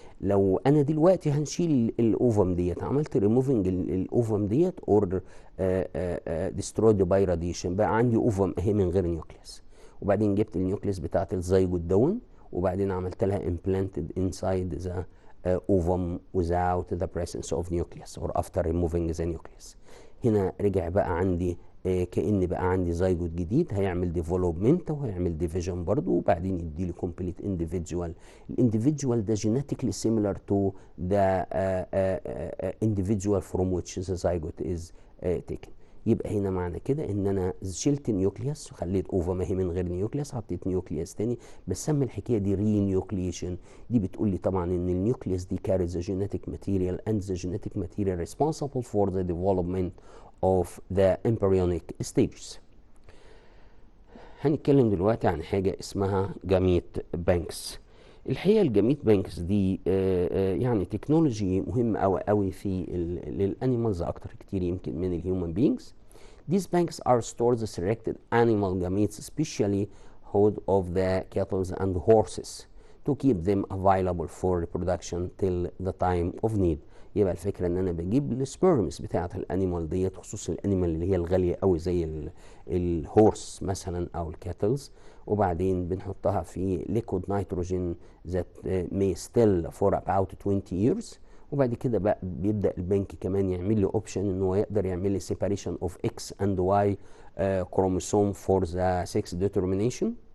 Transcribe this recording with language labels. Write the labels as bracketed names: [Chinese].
[Arabic] لو انا دلوقتي هنشيل الاوفم ديت، عملت ريموفينج الاوفم ديت [English] اور ديسترويد باي راديشن، [Arabic] بقى عندي اوفم اهي من غير نيوكليس، وبعدين جبت النيوكليس بتاعت الزيجوت دون وبعدين عملت لها [English] implanted inside the ovum without the presence of nucleus or after removing the nucleus. [Arabic] هنا رجع بقى عندي كأن بقى عندي زيجوت جديد هيعمل development وهيعمل division برضو، وبعدين يديلي [English] complete individual. [Arabic] الانديفيدوال ده [English] genetically similar to the individual from which the zygote is taken. [Arabic] يبقى هنا معنى كده ان انا شلت نيوكليوس وخليت اوفا هي من غير نيوكليوس، حطيت نيوكليوس تاني، بسمي الحكايه دي ري نيوكليشن. دي بتقول لي طبعا ان النيوكليوس دي [English] carries the genetic material and the genetic material responsible for the development of the embryonic stages. [Arabic] هنتكلم دلوقتي عن حاجه اسمها جاميت بانكس. الحقيقه الجاميت بانكس دي يعني تكنولوجي مهم قوي قوي في للانيمالز اكتر كتير يمكن من الهيومن بينجز. [English] These banks are stored the selected animal gametes, especially those of the cattle and horses, to keep them available for reproduction till the time of need. [Arabic] يبقى الفكره ان انا بجيب السبيرمز بتاعه الانيمال ديت، خصوصا الانيمال اللي هي الغاليه قوي زي الهورس مثلا او الكاتلز، وبعدين بنحطها في [English] liquid nitrogen that may still for about 20 years. [Arabic] وبعد كده بقى بيبدا البنك كمان يعمل لي اوبشن ان هو يقدر يعمل لي [English] separation of X and Y chromosome for the sex determination.